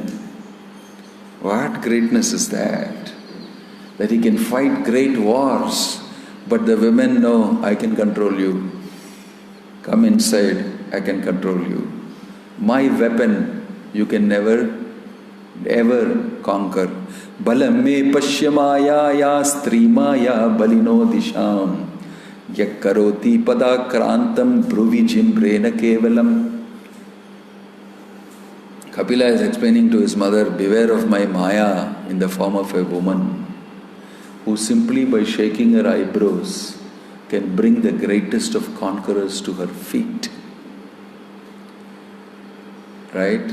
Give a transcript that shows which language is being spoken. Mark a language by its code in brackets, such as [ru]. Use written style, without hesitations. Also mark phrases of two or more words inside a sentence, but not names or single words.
[en] What greatness is that? That he can fight great wars, but the women know, I can control you. Come inside, I can control you. My weapon, you can never, ever conquer. [sa] बलं मे पश्यमाया या स्त्रीमया बलिनो दिशं यक्करोति पदाक्रान्तं भ्रुविजिम्भ्रेण केवलम्. [en] Kapila is explaining to his mother, beware of my Maya in the form of a woman who simply by shaking her eyebrows can bring the greatest of conquerors to her feet. Right?